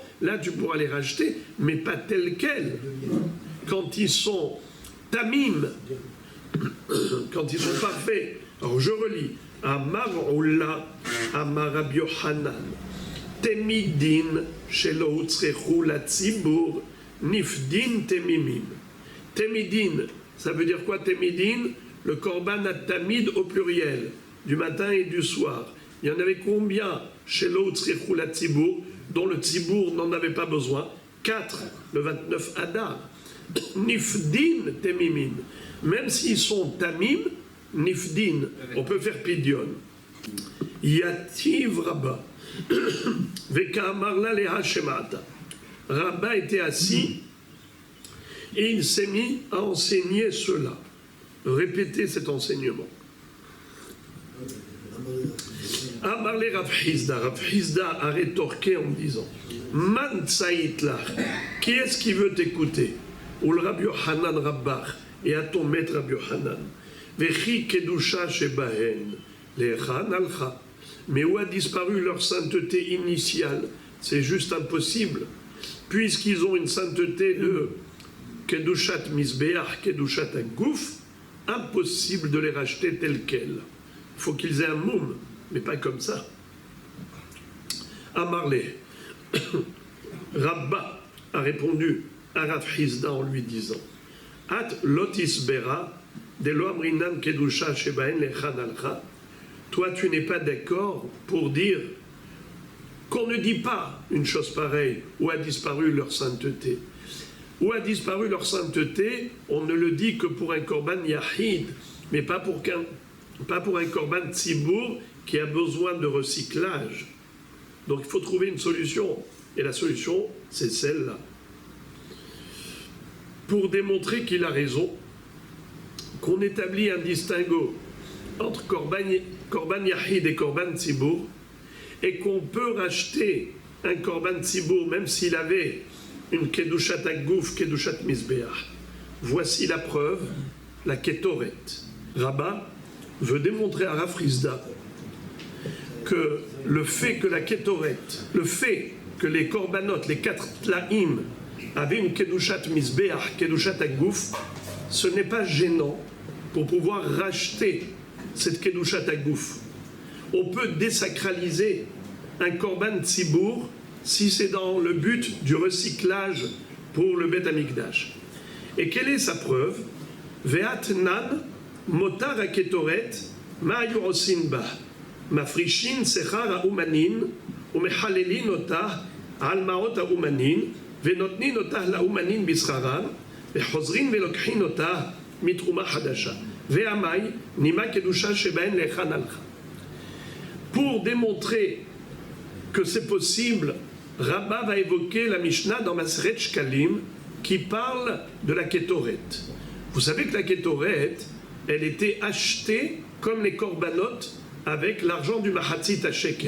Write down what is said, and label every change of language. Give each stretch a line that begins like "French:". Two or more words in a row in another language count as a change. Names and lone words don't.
French: Là tu pourras les racheter, mais pas tels quels. Quand ils sont tamim, quand ils sont parfaits. Alors je relis.
Hebrew: אמר עולא אמר רבי יוחנן תמידין שלא הוצרכו לציבור נפדין תמימים.
French: Temidin, ça veut dire quoi temidin? Le
Hebrew: קרבן התמיד
French: au pluriel, du matin et du soir. Il y en avait combien chez l'autre tzibour, dont le tzibour n'en avait pas besoin? 4, le 29 Adar.
Hebrew: נפדין תמימין.
French: Même s'ils sont tamim, nifdin, on peut faire pidion.
Aramaic: יתיב רבה. וקא אמרלה להא שמעתא.
French: Rabba était assis et il s'est mis à enseigner cela, répéter cet enseignement. Amarle Rav Hizda a rétorqué en disant
Aramaic: מאן צייתלה,
French: qui est-ce qui veut t'écouter? Ou le Rabbi Yohanan Rabbach, et à ton maître Rabbi Yohanan.
Hebrew: וכי קדושה שבהן להיכא אזלא.
French: Mais où a disparu leur sainteté initiale? C'est juste impossible, puisqu'ils ont une sainteté de
Hebrew: קדושת מזבח קדושת הגוף,
French: impossible de les racheter tels quels. Il faut qu'ils aient un moum, mais pas comme ça. Amarle, Rabba a répondu à Rav Hizda en lui disant
Aramaic: את לא תיסברא דלא אמרינן קדושה שבהן להיכא אזלא.
French: Toi, tu n'es pas d'accord pour dire qu'on ne dit pas une chose pareille, où a disparu leur sainteté. Où a disparu leur sainteté, on ne le dit que pour un
Hebrew: קרבן יחיד,
French: mais pas pour un
Hebrew: קרבן ציבור
French: qui a besoin de recyclage. Donc il faut trouver une solution, et la solution, c'est celle-là. Pour démontrer qu'il a raison, qu'on établit un distinguo entre
Hebrew: קרבן יחיד
French: et
Hebrew: קרבן ציבור,
French: et qu'on peut racheter un
Hebrew: קרבן ציבור
French: même s'il avait une
Hebrew: קדושת הגוף קדושת מזבח.
French: Voici la preuve, la ketoret. Rabba veut démontrer à Rav Hizda que le fait que la ketoret, le fait que les korbanot, les 4 tlaïm, avaient une
Hebrew: קדושת מזבח קדושת הגוף,
French: ce n'est pas gênant pour pouvoir racheter cette
Hebrew: קדושת הגוף.
French: On peut désacraliser un
Hebrew: קרבן ציבור
French: si c'est dans le but du recyclage pour le
Hebrew: בית המקדש.
French: Et quelle est sa preuve?
Hebrew: ותנן מותר הקטורת מה היו עושין בה מפרישין שכר האומנין ומחללין אותה על מעות האומנין ונותנין אותה לאומנין בשכרן וחוזרין ולוקחין אותה מתרומה חדשה ואמאי נימא קדושה שבהן להיכא אזלא.
French: Pour démontrer que c'est possible, Rabba va évoquer la Mishnah dans Maseret Shkalim qui parle de la Ketoret. Vous savez que la Ketoret, elle était achetée comme les korbanot avec l'argent du
Hebrew: מחצית השקל.